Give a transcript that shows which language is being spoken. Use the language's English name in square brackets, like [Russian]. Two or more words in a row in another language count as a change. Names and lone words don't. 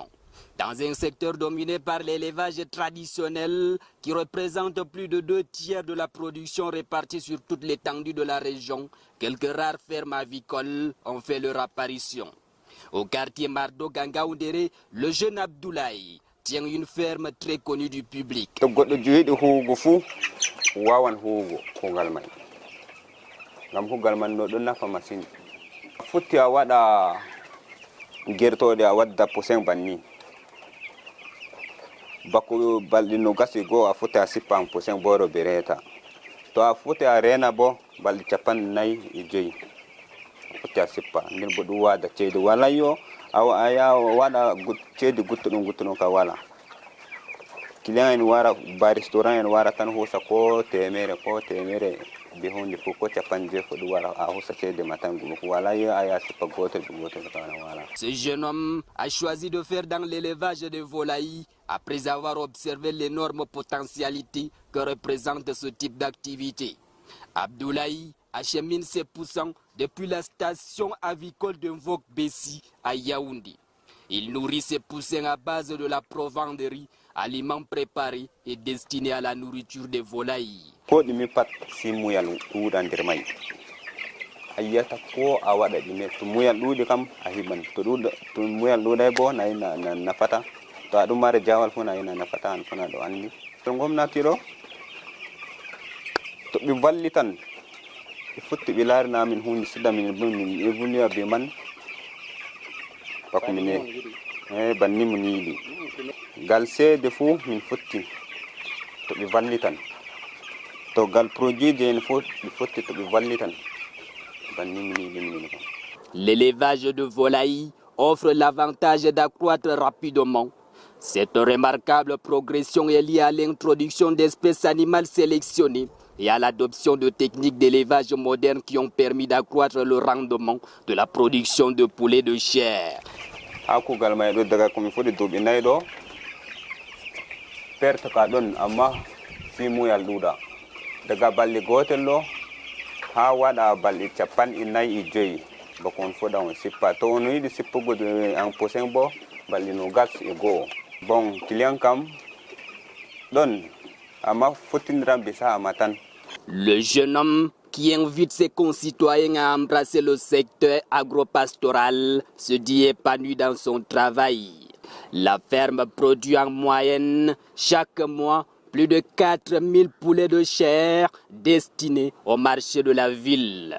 [French] Dans un secteur dominé par l'élevage traditionnel qui représente plus de 2/3 de la production répartie sur toute l'étendue de la région, quelques rares fermes avicoles ont fait leur apparition. Au quartier Mardo Ngaoundéré, le jeune Abdoulaye tient une ferme très connue du public. [Fula] Ngam hugal man no ɗon nafa masine futti a waɗa gertoɗe a wadda posen banni bakko balɗi no gasi goo a futti a sippa posen boro be reeta to a futti a rena bo balɗi 45 a futti a sippa nden bo ɗum wada ceede wala yo a ya waɗa ceede guttuɗum ka wala client en wara ba restaurant en wara tan hosa ko temere be hunde fof ko capanje ko ɗum wara a hosa ceede matangu wala yo a ya sippa gotel kana wala. [French] Ce jeune homme a choisi de faire dans l'élevage de volailles après avoir observé l'énorme potentialité que représente ce type d'activité. Abdoulaye achemine ses poussins depuis la station avicole de Mvok-Bessi à Yaoundé. Il nourrit ses poussins à base de la provendrerie, aliments préparés et destinés à la nourriture des volailles. [Fula] Ko ɗumi pat si muyal ɗuuɗa nder may a yiyata ko a waɗa ɗume to muyal ɗuuɗi kam a hiɓan to muyal ɗuuɗay bo nayi nafata to a ɗum mare jawal fu nayi nafata an fona ɗo anndi to gomnati ɗo to ɓe wallitan ɓe futti ɓe laarina min hunde sida min évoluer be man bako mine banni mo niiɗi ngal seede fuu min futti to ɓe wallitan to gal produit je en fof ɓe fotti to ɓe wallitan banni mo niiɗi minine kam. [French] L'élevage de volailles offre l'avantage d'accroître rapidement. Cette remarquable progression est liée à l'introduction d'espèces animales sélectionnées et à l'adoption de techniques d'élevage modernes qui ont permis d'accroître le rendement de la production de poulet de chair. [Fula] bakon foda on sipa to no yidi sipa go en posen bo balli no gas e go bon client kam don ama fotin rambe sa amatan. [French] Le jeune homme qui invite ses concitoyens à embrasser le secteur agropastoral se dit épanoui dans son travail. La ferme produit en moyenne chaque mois plus de 4000 poulets de chair destinés au marché de la ville.